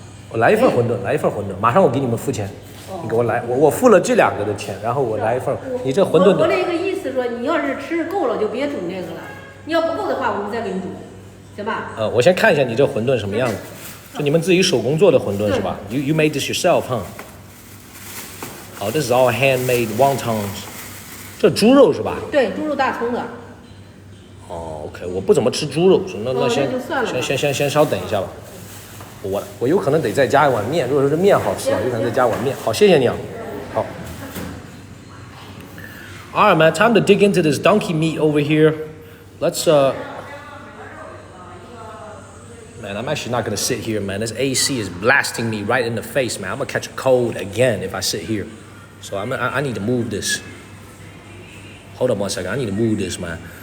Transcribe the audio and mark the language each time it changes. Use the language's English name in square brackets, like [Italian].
[Chinese] 我来一份馄饨，马上我给你们付钱。你给我来，我付了这2个的钱，然后我来一份。你这馄饨。我那个意思说，你要是吃够了就别煮那个了，你要不够的话，我们再给你煮，行吧？我先看一下你这馄饨什么样子，就你们自己手工做的馄饨是吧 ？ [English] You made this yourself, huh? Oh, this is all handmade wontons. [Chinese] 这猪肉是吧？对，猪肉大葱的。哦 ，OK， 我不怎么吃猪肉，那先稍等一下吧。我有可能得再加一碗面，如果说这面好吃啊，有可能再加碗面。好，谢谢你啊。好。 [English] All right, man. Time to dig into this donkey meat over here. Let's Man, I'm actually not gonna sit here, man. This AC is blasting me right in the face, man. I'm gonna catch a cold again if I sit here. So I need to move this. Hold up one second. I need to move this, man.